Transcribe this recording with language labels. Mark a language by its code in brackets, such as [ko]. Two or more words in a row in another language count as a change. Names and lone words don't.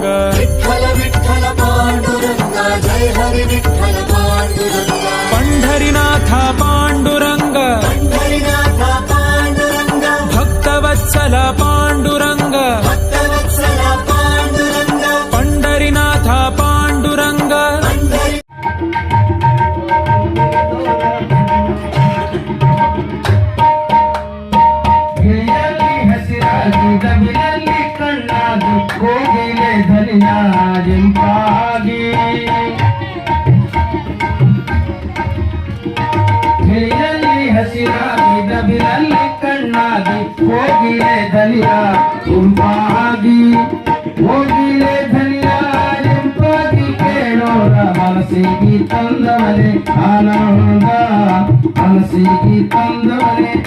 [mr] विठ्ठल विठ्ठल पांडुरंग जय हरि विठ्ठल पांडुरंग पंढरीनाथ पांडुरंग पंढरीनाथ पांडुरंग भक्तवत्सल पांडुरंग भक्तवत्सल पांडुरंग पंढरीनाथ पांडुरंग पंढरी [kn] ಗಿಳಿಯಲ್ಲಿ ಹಸಿರಾಗಿ ದಬಿಲಲ್ಲಿ ಕಣ್ಣಾಗಿ ಕೋಗಿಲೆ ಧನಿಯ ಇಂಪಾಗಿ ಗಿಳಿಯಲ್ಲಿ ಹಸಿರಾಗಿ ದಬಿಲಲ್ಲಿ ಕಣ್ಣಾಗಿ ಕೋಗಿಲೆ ಧನಿಯ ಇಂಪಾಗಿ ಕೋಗಿಲೆ ಧನಿಯ ಇಂಪಾಗಿ ಕೇಳೋರ ಮನಸ್ಸಿಗೆ ತಂದವರೆ ಆನಂದ ಮನಸ್ಸಿಗೆ ತಂದವರೆ